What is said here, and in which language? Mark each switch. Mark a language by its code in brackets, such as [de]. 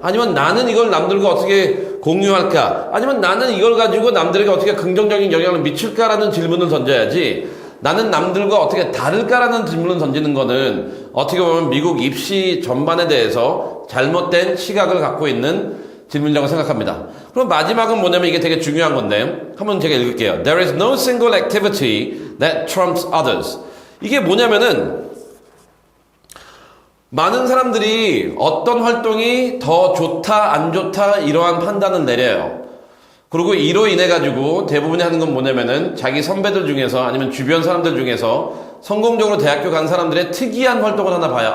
[ko] 아니면 나는 이걸 남들과 어떻게 공유할까? 아니면 나는 이걸 가지고 남들에게 어떻게 긍정적인 영향을 미칠까라는 질문을 던져야지 나는 남들과 어떻게 다를까라는 질문을 던지는 거는 어떻게 보면 미국 입시 전반에 대해서 잘못된 시각을 갖고 있는 질문이라고 생각합니다. 그럼 마지막은 뭐냐면 이게 되게 중요한 건데 한번 제가 읽을게요. [en] There is no single activity that trumps others. [ko] 이게 뭐냐면은 많은 사람들이 어떤 활동이 더 좋다 안 좋다 이러한 판단을 내려요. 그리고 이로 인해 가지고 대부분이 하는 건 뭐냐면은 자기 선배들 중에서 아니면 주변 사람들 중에서 성공적으로 대학교 간 사람들의 특이한 활동을 하나 봐요.